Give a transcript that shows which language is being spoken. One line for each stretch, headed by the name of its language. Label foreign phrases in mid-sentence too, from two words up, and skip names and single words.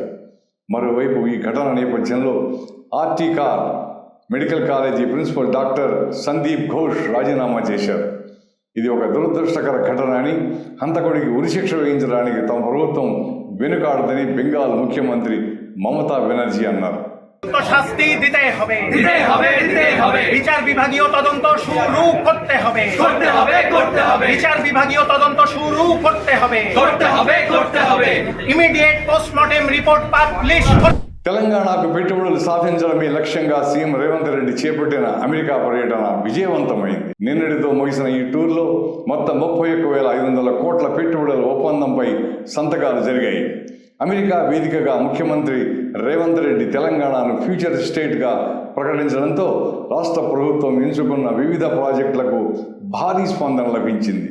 Telugu: మరోవైపు ఈ ఘటన నేపథ్యంలో ఆర్టీకార్
English: medical college
Telugu: ప్రిన్సిపల్ డాక్టర్ సందీప్ ఘోష్ రాజీనామా చేశారు. ఇది ఒక దురదృష్టకర ఘటన అని, హంతకుడికి ఉరిశిక్ష వేయించడానికి తమ ప్రభుత్వం వెనుకాడదని బెంగాల్ ముఖ్యమంత్రి మమతా బెనర్జీ అన్నారు.
Bangla: শাস্তি দিতে হবে, দিতে হবে, দিতে হবে। বিচার বিভাগীয় তদন্ত শুরু করতে হবে, করতে হবে, করতে হবে। বিচার বিভাগীয় তদন্ত শুরু করতে হবে, করতে হবে, করতে হবে।
English: immediate postmortem report publish.
Telugu: తెలంగాణకు పెట్టుబడులు సాధించడమే లక్ష్యంగా సీఎం రేవంత్ రెడ్డి చేపట్టిన అమెరికా పర్యటన విజయవంతమైంది. నిన్నటితో ముగిసిన ఈ టూర్లో మొత్తం 31,500 కోట్ల పెట్టుబడుల ఒప్పందంపై సంతకాలు జరిగాయి. అమెరికా వేదికగా ముఖ్యమంత్రి రేవంత్ రెడ్డి తెలంగాణను ఫ్యూచర్ స్టేట్గా ప్రకటించడంతో రాష్ట్ర ప్రభుత్వం ఎంచుకున్న వివిధ ప్రాజెక్టులకు భారీ స్పందన లభించింది.